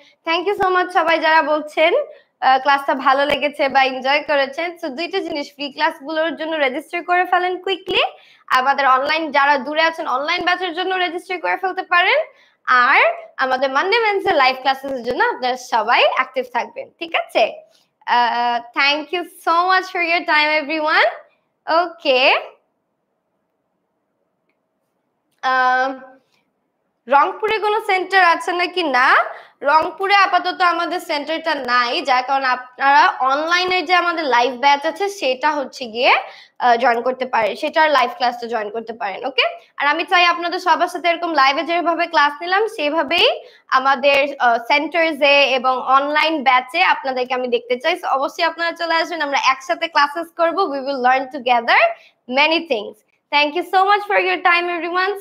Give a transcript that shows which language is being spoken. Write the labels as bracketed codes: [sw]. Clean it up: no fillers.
[en] thank you so much [bn] সবাই যারা বলছেন ক্লাসটা ভালো লেগেছে বা এনজয় করেছেন। সো দুইটা জিনিস, ফ্রি ক্লাস গুলোর জন্য রেজিস্টার করে ফেলেন কুইকলি। আমাদের অনলাইন যারা দূরে আছেন, অনলাইন ব্যাচের জন্য রেজিস্টার করে ফেলতে পারেন। আর আমাদের মানডে ওয়েডনেসডে লাইভ ক্লাসের জন্য আপনারা সবাই অ্যাক্টিভ থাকবেন। ঠিক আছে, [en] thank you so much for your time everyone. [bn] Okay, রংপুরে কোনো সেন্টার আছে নাকি? না, রংপুরে আপাতত আমাদের সেন্টারটা নাই, যার কারণে আপনারা অনলাইনের যে আমাদের লাইভ ব্যাচ আছে সেটা হচ্ছে গিয়ে জয়েন করতে পারেন, সেটার লাইভ ক্লাসটা জয়েন করতে পারেন। ওকে, আর আমি চাই আপনাদের সবার সাথে এরকম লাইভে যেভাবে ক্লাস নিলাম সেভাবেই আমাদের সেন্টারসে এবং অনলাইন ব্যাচে আপনাদেরকে আমি দেখতে চাই। অবশ্যই আপনারা চলে আসবেন, আমরা একসাথে ক্লাসেস করব। [en] We will learn together many things. Thank you so much for your time everyone.